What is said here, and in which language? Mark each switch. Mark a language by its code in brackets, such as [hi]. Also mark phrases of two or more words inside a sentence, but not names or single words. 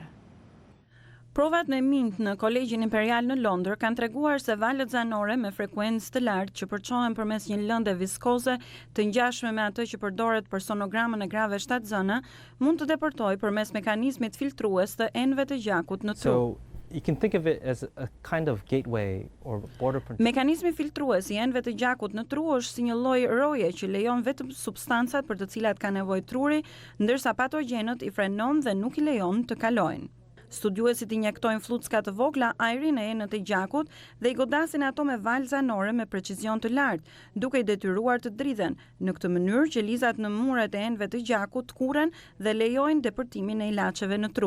[sq] Provat me mint në Kolegjin Imperial në Londër kanë treguar se valët zanore me frekuencë të lartë që përçohen përmes një lënde viskoze të ngjashme me atë që përdoret për sonogramën e grave shtatzëna mund të deportojë përmes mekanizmit filtrues të enëve të gjakut në tru. [en] You can think of it as a kind of gateway or border control. [sq] Mekanizmi filtrues i enëve të gjakut në tru është si një lloj roje që lejon vetëm substancat për të cilat ka nevojë truri, ndërsa patogjenët i frenon dhe nuk i lejon të kalojnë. Studiuesit i injektojnë flucka të vogla ajri në enët e gjakut dhe i godasin ato me valë zanore me precizion të lartë, duke i detyruar të dridhen, në këtë mënyrë që lizat në muret e enëve të gjakut kuren dhe lejojnë depërtimin e ilaçeve në tru.